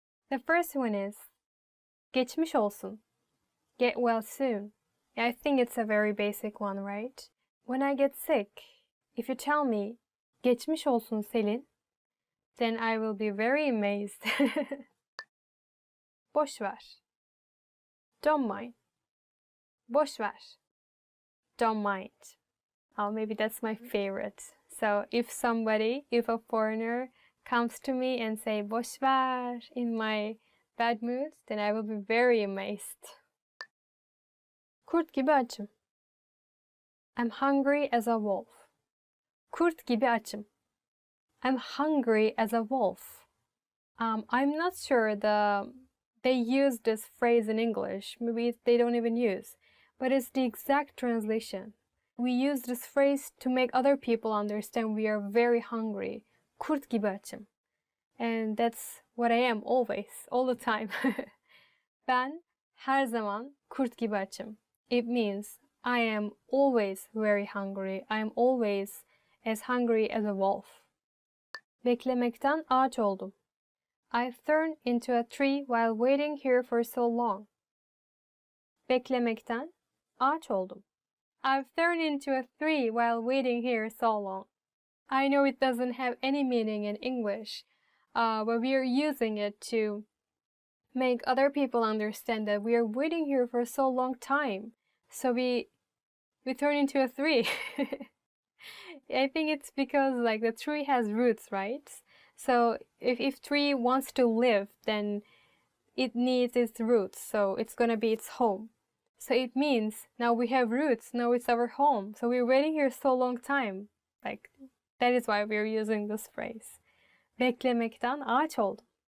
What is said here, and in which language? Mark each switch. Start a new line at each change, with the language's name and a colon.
English: The first one is
Turkish: geçmiş olsun.
English: Get well soon. I think it's a very basic one, right? When I get sick, if you tell me
Turkish: geçmiş olsun
English: Selin, then I will be very amazed.
Turkish: Boş ver.
English: Don't mind. Boş ver. Don't mind. Oh, maybe that's my favorite. So if a foreigner comes to me and say
Turkish: boş ver
English: in my bad mood, then I will be very amazed.
Turkish: Kurt gibi açım.
English: I'm hungry as a wolf.
Turkish: Kurt gibi açım.
English: I'm hungry as a wolf. I'm not sure they use this phrase in English. Maybe they don't even use. But it's the exact translation. We use this phrase to make other people understand we are very hungry.
Turkish: Kurt gibi açım.
English: And that's what I am always, all the time.
Turkish: Ben her zaman kurt gibi açım.
English: It means I am always very hungry. I am always as hungry as a wolf.
Turkish: Beklemekten ağaç oldum.
English: I've turned into a tree while waiting here for so long.
Turkish: Beklemekten ağaç oldum.
English: I've turned into a tree while waiting here so long. I know it doesn't have any meaning in English, but we are using it to make other people understand that we are waiting here for so long time. So we turn into a tree. I think it's because like the tree has roots, right? So if tree wants to live, then it needs its roots, so it's gonna be its home. So it means now we have roots, now it's our home. So we're waiting here so long time. Like that is why we're using this phrase.
Turkish: Beklemekten ağaç oldum.